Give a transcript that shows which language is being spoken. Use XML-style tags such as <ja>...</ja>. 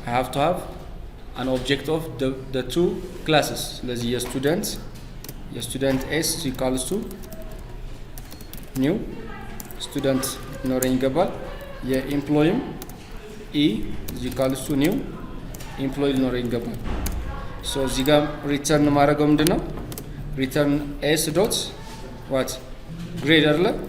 <en>I have to have an object of the two classes.</en> <am>ስለዚህ የስቱደንት</am> <en>s equals to new student</en> <am>ኖረኝ ይገባል። የኤምፕሎይም</am> <en>e is equals to new employee</en> <am>ሊኖረኝ ይገባል። ሶ እዚህ ጋር ሪተርን ማድረገው ምንድነው? ሪተርን</am> <en>s dot what grade</en> <am>አይደለ?</am>